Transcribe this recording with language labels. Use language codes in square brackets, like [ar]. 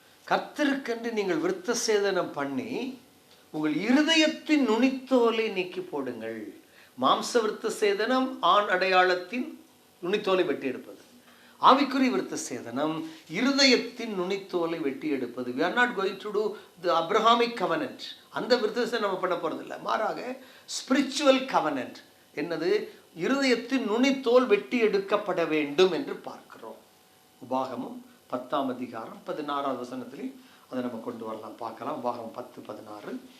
[ta] கர்த்தருக்கென்று நீங்கள் விருத்தசேதனம் பண்ணி உங்கள் இருதயத்தின் நுனித்தோலை நீக்கி போடுங்கள். மாம்ச விருத்தசேதனம் ஆண் அடையாளத்தின் நுனித்தோலை வெட்டி எடுப்பது. ஆவிக்குரிய விருத்தசேதனம் இருதயத்தின் நுனித்தோலை வெட்டி எடுப்பது. [en] we are not going to do the Abrahamic covenant. [ta] அந்த விருத்தசேதனம் நம்ம பண்ண போறது இல்லை, மாறாக ஸ்பிரிச்சுவல் கவனன்ட். என்னது? இருதயத்தின் நுனித்தோல் வெட்டி எடுக்கப்பட வேண்டும் என்று பார்க்கிறோம். உபாகமும் 10ஆம் அதிகாரம் 16வது வசனத்திலையும் அதை நம்ம கொண்டு வரலாம், பார்க்கலாம். உபாகம் 10:16.